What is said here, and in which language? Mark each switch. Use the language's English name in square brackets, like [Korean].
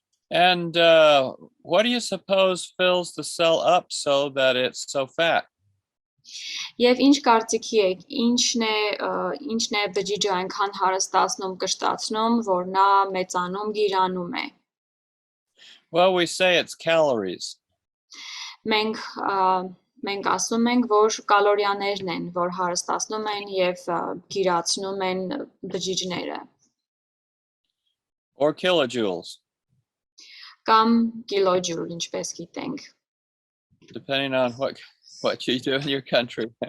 [English] And what do you suppose fills the cell up so that it's so fat? [Armenian] Եվ ինչ կարծիքի եք, ինչն է բջիջը այնքան հարստացնում, կշտացնում, որ նա մեծանում, գիրանում է։ [English] Well, we say it's calories. [Armenian] Մենք ասում ենք, որ կալորիաներն են, որ հարստացնում են եւ գիրացնում են բջիջները։ [English] Or kilojoules. [Armenian] Կամ կիլոջուլ, ինչպես գիտենք։ [English] Depending on what you do in your country.